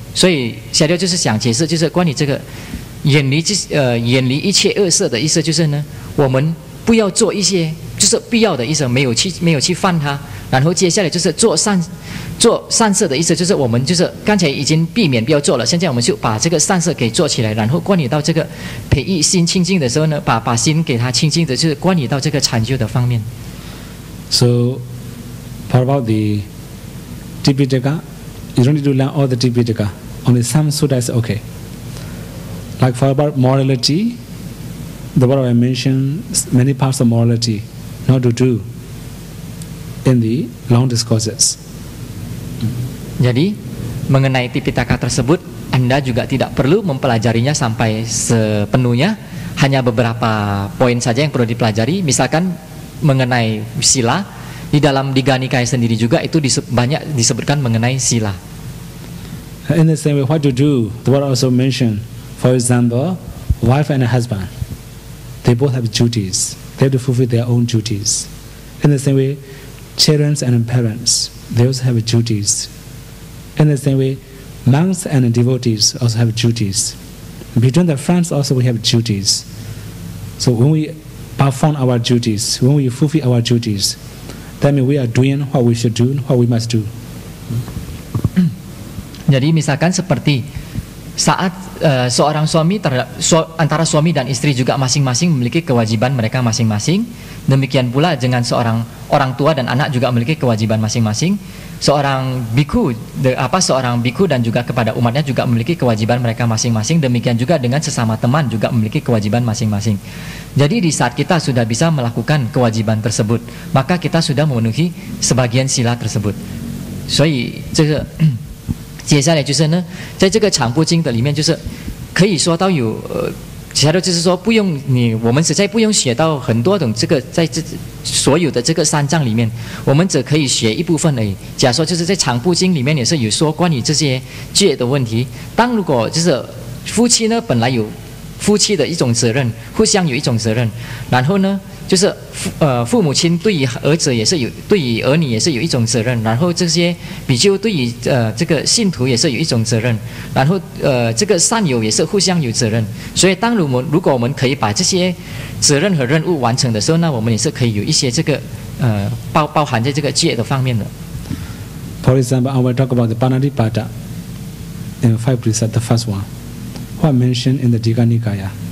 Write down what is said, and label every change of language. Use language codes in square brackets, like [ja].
[zh] 所以下六就是想解释，就是关于这个远离一切恶事的意思，就是呢，我们不要做一些就是必要的意思，没有去犯它。然后接下来就是做善事的意思，就是我们就是刚才已经避免不要做了，现在我们就把这个善事给做起来。然后关于到这个培育心清净的时候呢，把心给它清净的，就是关于到这个禅修的方面。 [en] So, for about the Tipitaka, you don't need to learn all the Tipitaka. Only some sutta is okay. Like for about morality, the Buddha mentioned many parts of morality not to do in the long discourses. [id] Jadi mengenai Tipitaka tersebut Anda juga tidak perlu mempelajarinya sampai sepenuhnya, hanya beberapa poin saja yang perlu dipelajari. Misalkan mengenai sila, di dalam Digha Nikaya sendiri juga itu banyak disebutkan mengenai sila. [en] In the same way, what to do, the Buddha also mentioned, for example, wife and a husband, they both have duties. They have to fulfill their own duties. In the same way, children and parents, they also have duties. In the same way, monks and devotees also have duties. Between the friends also we have duties. So when we perform our duties, when we fulfill our duties, that means we are doing what we should do, what we must do. [id] Jadi misalkan seperti saat seorang suami antara suami dan istri juga masing-masing memiliki kewajiban mereka masing-masing. Demikian pula dengan seorang orang tua dan anak juga memiliki kewajiban masing-masing. Seorang biku dan juga kepada umatnya juga memiliki kewajiban mereka masing-masing. Demikian juga dengan sesama teman juga memiliki kewajiban masing-masing. Jadi di saat kita sudah bisa melakukan kewajiban tersebut, maka kita sudah memenuhi sebagian sila tersebut. [zh] 所以这个接下来就是呢，在这个长部经的里面，就是可以说到有其他的就是说不用我们实在不用学到很多种这个在这所有的这个三藏里面，我们只可以学一部分而已。假如说就是在长部经里面也是有说关于这些戒的问题。如果就是夫妻呢本来有夫妻的一种责任，互相有一种责任，然后呢就是父母亲对于儿子也是有，对于儿女也是有一种责任，然后这些比丘对于这个信徒也是有一种责任，然后这个善友也是互相有责任。所以如果我们可以把这些责任和任务完成的时候呢，我们也是可以有一些这个包含在这个戒的方面的。 [en] For example, I will talk about the Panadipada in 5 precepts, the first one, what mentioned in the Digha Nikaya.